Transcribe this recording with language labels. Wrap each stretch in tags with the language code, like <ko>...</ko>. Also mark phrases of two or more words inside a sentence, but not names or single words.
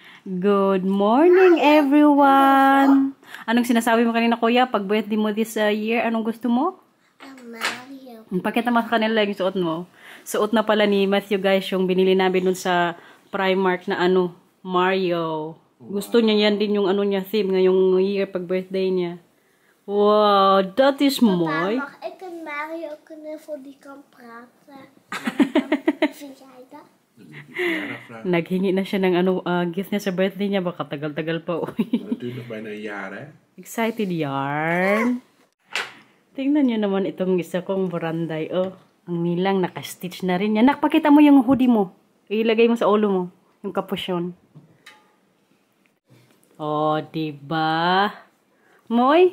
<en>Good morning, everyone!</en> <tl>Anong sinasabi mo kanina, kuya? Pag birthday mo</tl> <en>this year,</en> <tl>anong gusto mo? Mario. Pakita mo sa kanila yung suot mo. Suot na pala ni Matthew, guys, yung binili namin dun sa Primark na Mario. Gusto niya yan din yung niya, theme ngayong year pag birthday niya.</tl> <en>Wow, that is mooi.</en> <nl>Mag ik een Mario knuffel die kan praten? Vind jij dat?</nl> <tl>Naghingi na siya ng gift niya sa birthday niya. Baka tagal-tagal pa.</tl> <nl>Dat duurt nog bijna een jaar, hè?</nl> <tl>Excited yarn. Tingnan niyo naman itong isa kong baranday. Oh, ang nilang nakastitch na rin yan. Nakpakita mo yung hoodie mo. Ilagay mo sa ulo mo. Yung kapusyon. Oh, diba?</tl> <nl>Moy?</nl>